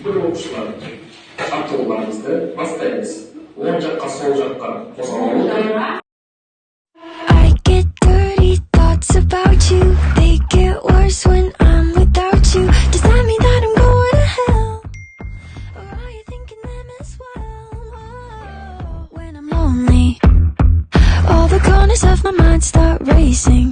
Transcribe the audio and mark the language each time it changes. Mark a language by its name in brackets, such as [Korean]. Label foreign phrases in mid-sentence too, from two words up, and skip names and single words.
[Kazakh] оқушылар, жаттығуларымызды бастаймыз. Оң жаққа, сол жаққа қозғала отырып. [English] I get dirty thoughts about you. They get worse when I'm without you. Does that mean that I'm going to hell? Or are you thinking them as well? When I'm lonely, all the corners of my mind start racing.